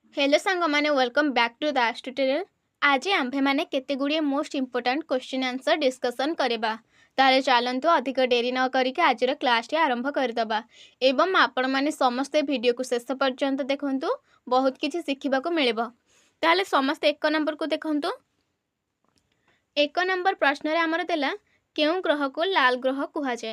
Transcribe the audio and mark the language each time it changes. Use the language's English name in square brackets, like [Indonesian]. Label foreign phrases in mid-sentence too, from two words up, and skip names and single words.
[Odia] ହେଲୋ ସାଙ୍ଗ ମାନେ [English] welcome back to the tutorial. [Odia] ଆଜି ଆମ୍ଭେ ମାନେ କେତେ ଗୁଡ଼ିଏ [English] most important question answer discussion [Odia] କରିବା। ତାଲେ ଚାଲନ୍ତୁ ଅଧିକ ଡେରି ନ କରିକି ଆଜିର କ୍ଲାସ ଟି ଆରମ୍ଭ କରିଦବା ଏବଂ ଆପଣ ମାନେ ସମସ୍ତ ଭିଡିଓ କୁ ଶେଷ ପର୍ଯ୍ୟନ୍ତ ଦେଖନ୍ତୁ ବହୁତ କିଛି ଶିଖିବା କୁ ମିଳିବ। ତାଲେ ସମସ୍ତେ ଏକ ନମ୍ବର କୁ ଦେଖନ୍ତୁ। ଏକ ନମ୍ବର ପ୍ରଶ୍ନ ରେ ଆମର ଦେଲା କେଉଁ ଗ୍ରହ କୁ ଲାଲ ଗ୍ରହ କୁହା ଯାଏ।